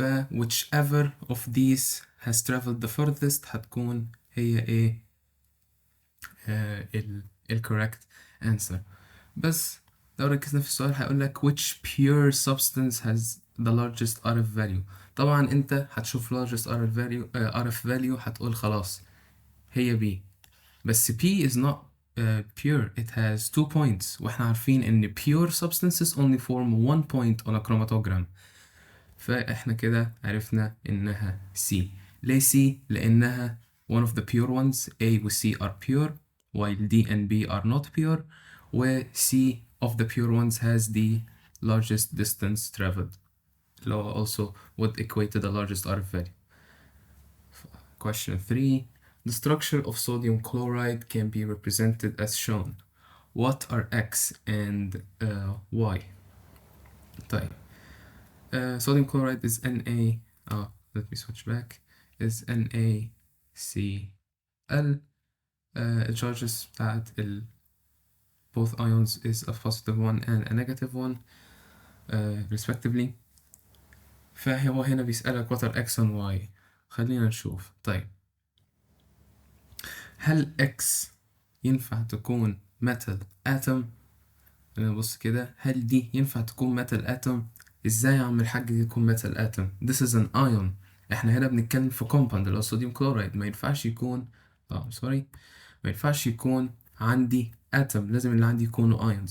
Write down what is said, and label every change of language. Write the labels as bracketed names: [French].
[English] whichever of these has traveled the furthest [Arabic] هتكون هي ايه [English] correct answer. [Arabic] بس لو ركزنا في السؤال هيقولك [English] which pure substance has the largest RF value. [Arabic] طبعا انت هتشوف [English] largest RF value [Arabic] هتقول خلاص هي B. [English] بس P is not pure, it has 2 points، [Arabic] واحنا عارفين ان [English] pure substances only form 1 point on a chromatogram. [Arabic] فاحنا كده عرفنا انها C. ليه C؟ لانها [English] one of the pure ones. A و C are pure while D and B are not pure. و C of the pure ones has the largest distance traveled. Also would equate to the largest RF value. Question 3. The structure of sodium chloride can be represented as shown. What are X and Y? طيب sodium chloride is Na. Let me switch back. Is NaCl. الcharges بتاعت both ions is a positive one and a negative one respectively. [Arabic] فهو هنا بيسألك [English] what are X and Y. [Arabic] خلينا نشوف. طيب هل X ينفع تكون metal atom؟ نبص كده، هل دي ينفع تكون metal atom؟ ازاي يا عم الحاج دي تكون metal atom؟ [English] This is an ion. [Arabic] احنا هنا بنتكلم في compound اللي هو صوديوم كلورايد. ما ينفعش يكون ما ينفعش يكون عندي atom، لازم اللي عندي يكونوا ions.